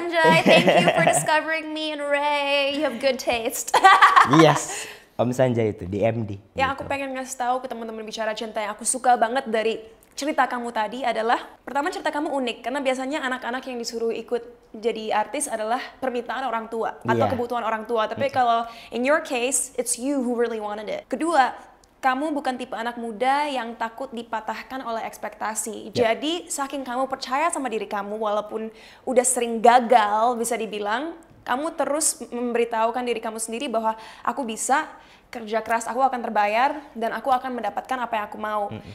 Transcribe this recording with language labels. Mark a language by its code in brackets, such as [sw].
[en] Sanjay, thank you for discovering me and Ray. You have good taste. [id] Yes. Om Sanjay itu di MD. Yang aku pengen ngasih tahu ke teman-teman bicara cinta yang aku suka banget dari cerita kamu tadi adalah, pertama cerita kamu unik karena biasanya anak-anak yang disuruh ikut jadi artis adalah permintaan orang tua atau kebutuhan orang tua. Tapi kalau [en] in your case, it's you who really wanted it. [id] Kedua, kamu bukan tipe anak muda yang takut dipatahkan oleh ekspektasi. Jadi saking kamu percaya sama diri kamu, walaupun udah sering gagal bisa dibilang, kamu terus memberitahukan diri kamu sendiri bahwa aku bisa, kerja keras aku akan terbayar, dan aku akan mendapatkan apa yang aku mau.